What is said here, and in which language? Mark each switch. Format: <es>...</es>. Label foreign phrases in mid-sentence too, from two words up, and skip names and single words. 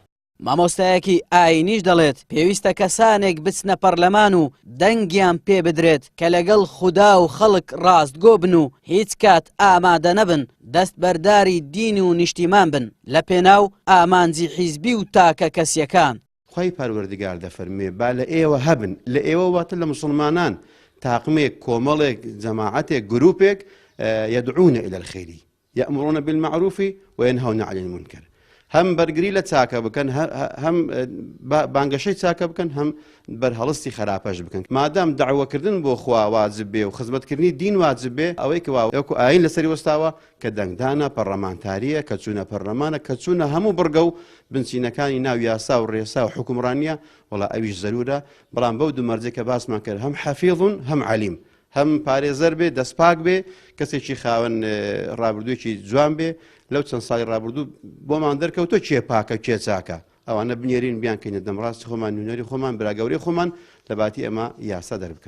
<ckb>مامۆستایەکی ئاینیش دەڵێت پێویستە کەسانێک بچنە پەرلەمان و دەنگیان پێ بدرێت کە لەگەڵ خودا و خەڵک ڕاستگۆ بن و هیچ کات ئامادە نەبن دەست بەرداری دین و نیشتیمان بن لە پێناو ئامانجی حیزبی و تاکە کەسیەکان. خی پەروەردگار دەفەرمێ با لە ئێوە هەبن لە ئێوە واتە لە مسلمانان تاقمێک کۆمەڵێک جەماعەتێک گروپێک</ckb> <ar>يدعون إلى الخير يأمرون بالمعروف وينهون عن المنكر</ar> <ckb>هم بەرگری لە چاکە بکەن هەم بانگەشەی چاکە بکەن هەم بەرهەڵستی خراپەش بکەن مادام داوەکردن بۆ خوا واجب بێ و خزمەتکردنی دین واجب بێ ئەوەی کە وەکو ئاین لەسەری وەستاوە کە دەنگدانە پەرلەمانتاریە کە چوونە پەرلەمانە کە چوونە هەموو بڕگە و بنچینەکانی ناو یاسا و ڕێسا و حکومڕانیە وەڵا ئەویش زەرورە بەڵام بەو دوو مەرجە کە باسمان کرد هەم حەفیظ هەم عەلیم هەم پارێزەر بێ دەستپاک بێ کەسێکی خاوەن ڕابردوویەکی جوان بێ لەو چەند ساڵی ڕابردوو بۆمان دەرکەوتۆ کێ پاکە کێ چاکە ئەوانە بنێرین بیانکەینە دەمڕاستی خۆمان نوێنەری خۆمان براگەوری خۆمان لە باتی ئەمە یاسا دەربکەن.</ckb>